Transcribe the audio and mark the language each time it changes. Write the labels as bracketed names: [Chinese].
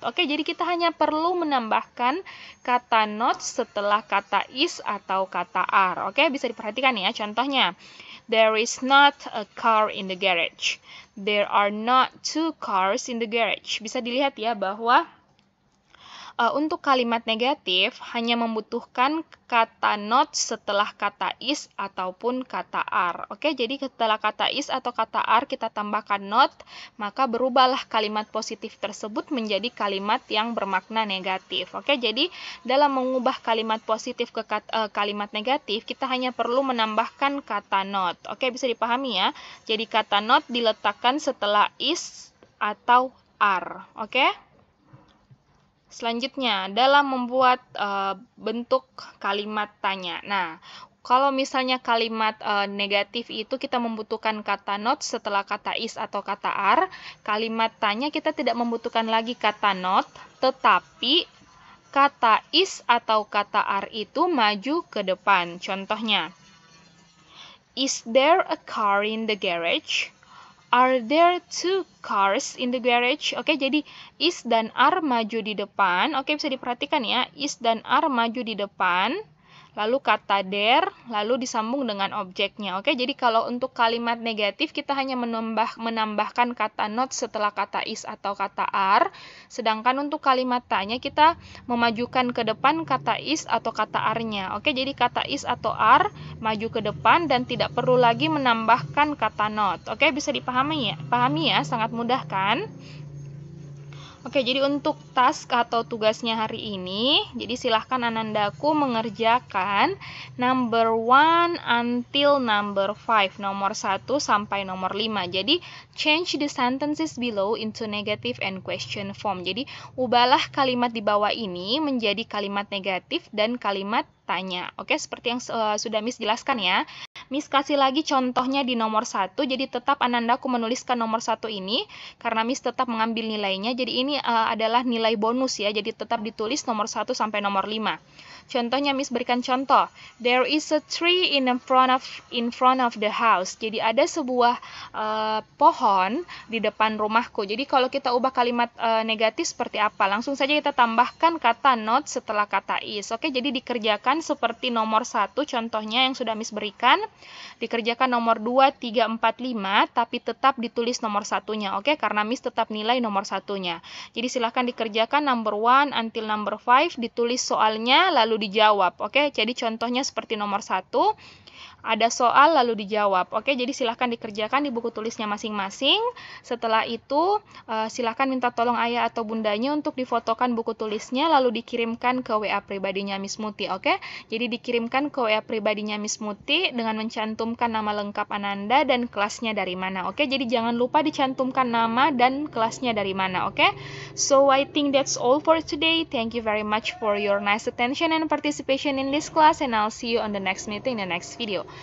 [Indonesian] Oke, jadi kita hanya perlu menambahkan kata not setelah kata is atau kata are. Oke, bisa diperhatikan ya contohnya. [English] There is not a car in the garage. There are not 2 cars in the garage. [Indonesian] Bisa dilihat ya bahwa untuk kalimat negatif hanya membutuhkan kata not setelah kata is ataupun kata are. Oke, jadi setelah kata is atau kata are kita tambahkan not, maka berubahlah kalimat positif tersebut menjadi kalimat yang bermakna negatif. Oke, jadi dalam mengubah kalimat positif ke kalimat negatif, kita hanya perlu menambahkan kata not. Oke, bisa dipahami ya. Jadi kata not diletakkan setelah is atau are. Oke? Selanjutnya, dalam membuat bentuk kalimat tanya. Nah, kalau misalnya kalimat negatif itu kita membutuhkan kata not setelah kata is atau kata are, kalimat tanya kita tidak membutuhkan lagi kata not, tetapi kata is atau kata are itu maju ke depan. [English] Contohnya, is there a car in the garage? Are there 2 cars in the garage? [Indonesian] Oke, jadi is dan are maju di depan. Oke, bisa diperhatikan ya. Is dan are maju di depan. Lalu kata there, lalu disambung dengan objeknya. Oke, jadi kalau untuk kalimat negatif kita hanya menambahkan kata not setelah kata is atau kata are. Sedangkan untuk kalimat tanya kita memajukan ke depan kata is atau kata are-nya. Oke, jadi kata is atau are maju ke depan dan tidak perlu lagi menambahkan kata not. Oke, bisa dipahami ya? Pahami ya, sangat mudah kan? Oke, jadi untuk task atau tugasnya hari ini, jadi silahkan Anandaku mengerjakan number 1 until number 5, nomor 1 sampai nomor 5. [English] Jadi, change the sentences below into negative and question form. [Indonesian] Jadi, ubahlah kalimat di bawah ini menjadi kalimat negatif dan kalimat tanya. Oke, seperti yang sudah Miss jelaskan ya. Miss kasih lagi contohnya di nomor 1, jadi tetap Anandaku menuliskan nomor 1 ini, karena Miss tetap mengambil nilainya, jadi ini adalah nilai bonus ya, jadi tetap ditulis nomor 1 sampai nomor 5. [English] Contohnya Miss berikan contoh, there is a tree in front of the house. [Indonesian] Jadi ada sebuah pohon di depan rumahku. Jadi kalau kita ubah kalimat negatif seperti apa? Langsung saja kita tambahkan kata not setelah kata is. Oke, jadi dikerjakan seperti nomor 1 contohnya yang sudah Miss berikan. Dikerjakan nomor 2, 3, 4, 5, tapi tetap ditulis nomor 1-nya. Oke, karena Miss tetap nilai nomor 1-nya. Jadi silahkan dikerjakan number 1 until number 5, ditulis soalnya lalu dijawab. Oke, jadi contohnya seperti nomor 1, ada soal lalu dijawab. Oke, jadi silahkan dikerjakan di buku tulisnya masing-masing. Setelah itu, silahkan minta tolong ayah atau bundanya untuk difotokan buku tulisnya lalu dikirimkan ke WA pribadinya Miss Muti. Oke, jadi dikirimkan ke WA pribadinya Miss Muti dengan mencantumkan nama lengkap Ananda dan kelasnya dari mana. Oke, jadi jangan lupa dicantumkan nama dan kelasnya dari mana. [English] Oke, so I think that's all for today. Thank you very much for your nice attention and participation in this class, and I'll see you on the next meeting in the next video.